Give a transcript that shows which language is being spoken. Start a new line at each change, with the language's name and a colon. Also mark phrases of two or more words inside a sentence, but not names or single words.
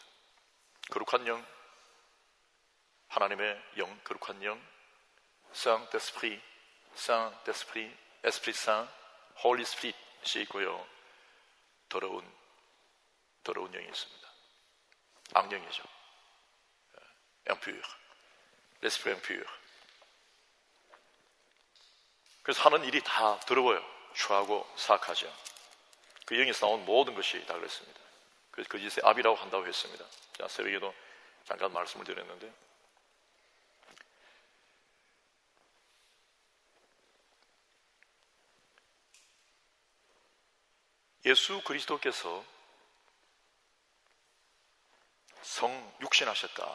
Korean: 거룩한 영, 하나님의 영, 거룩한 영,
French: Saint d'Esprit, Saint d'Esprit, Esprit Saint,
English: Holy Spirit
Korean: 이 있고요. 더러운 영이 있습니다. 악령이죠.
French: Impur, l'Esprit impur.
Korean: 그래서 하는 일이 다 더러워요. 추하고 사악하죠. 그 영에서 나온 모든 것이 다 그랬습니다. 그래서 거짓의 압이라고 한다고 했습니다. 자, 새벽에도 잠깐 말씀을 드렸는데, 예수 그리스도께서 성육신하셨다.